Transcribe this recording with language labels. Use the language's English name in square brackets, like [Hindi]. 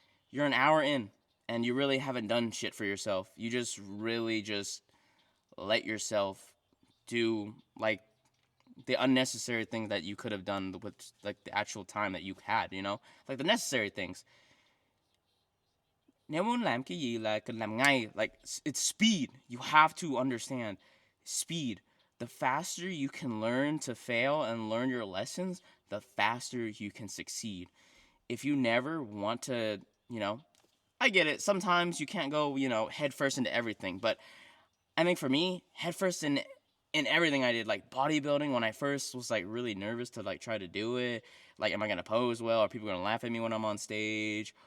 [English] You're an hour in and you really haven't done shit for yourself. You just really just let yourself do like the unnecessary things that you could have done with like the actual time that you had, like the necessary things. [Vietnamese] Nếu muốn làm cái gì là cần làm ngay. [English] Like, it's speed. You have to understand speed. The faster you can learn to fail and learn your lessons, the faster you can succeed. If you never want to, I get it. Sometimes you can't go, head first into everything. But I think for me, head first in everything I did, like bodybuilding, when I first was like really nervous to like try to do it, like, am I gonna pose well? Are people gonna laugh at me when I'm on stage?